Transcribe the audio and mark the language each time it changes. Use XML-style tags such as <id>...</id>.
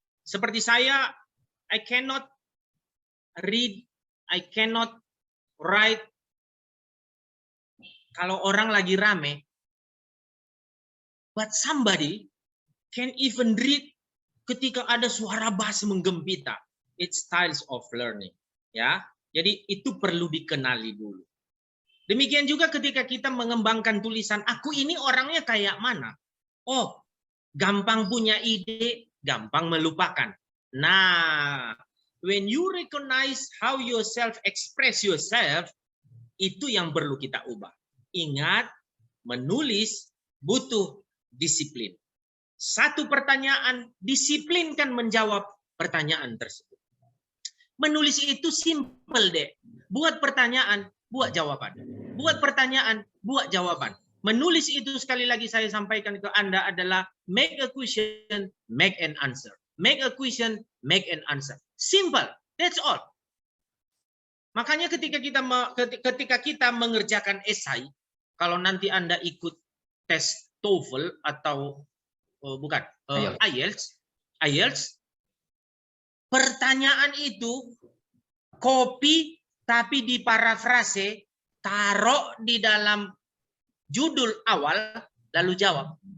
<id>Seperti saya,</id> <en>I cannot read, I cannot write</en> <id>kalau orang lagi rame,</id> <en>but somebody can even read</en> <id>ketika ada suara bass menggempita.</id> <en>It's styles of learning, ya.</en> <id>Jadi itu perlu dikenali dulu. Demikian juga ketika kita mengembangkan tulisan, aku ini orangnya kayak mana? Oh, gampang punya ide, gampang melupakan.</id> <en>Nah, when you recognize how yourself express yourself,</en> <id>itu yang perlu kita ubah. Ingat, menulis butuh disiplin. Satu pertanyaan, disiplinkan menjawab pertanyaan tersebut. Menulis itu simple, Dek. Buat pertanyaan, buat jawaban. Buat pertanyaan, buat jawaban. Menulis itu sekali lagi saya sampaikan ke Anda adalah</id> <en>make a question, make an answer. Make a question, make an answer. Simple. That's all.</en> <id>Makanya ketika kita mengerjakan esai, kalau nanti Anda ikut tes TOEFL atau IELTS, pertanyaan itu copy tapi diparafrase, taruh di dalam judul awal lalu jawab.</id>